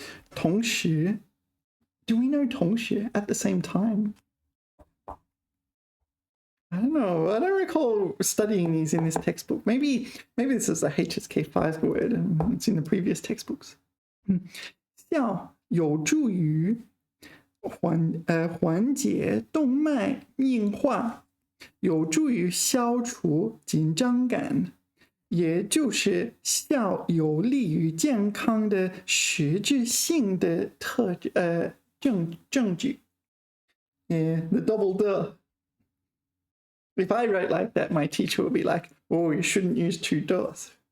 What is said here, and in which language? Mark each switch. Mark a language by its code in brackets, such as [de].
[zh] 同时. [en] Do we know 同时 at the same time? I don't know. I don't recall studying these in this textbook. Maybe this is a HSK5 word and it's in the previous textbooks. [zh] 笑有助于缓解动脉硬化，有助于消除紧张感，也就是笑有利于健康的实质性的证据。 [en] Yeah, the double duh. If I write like that, my teacher would be like, oh, you shouldn't use two does.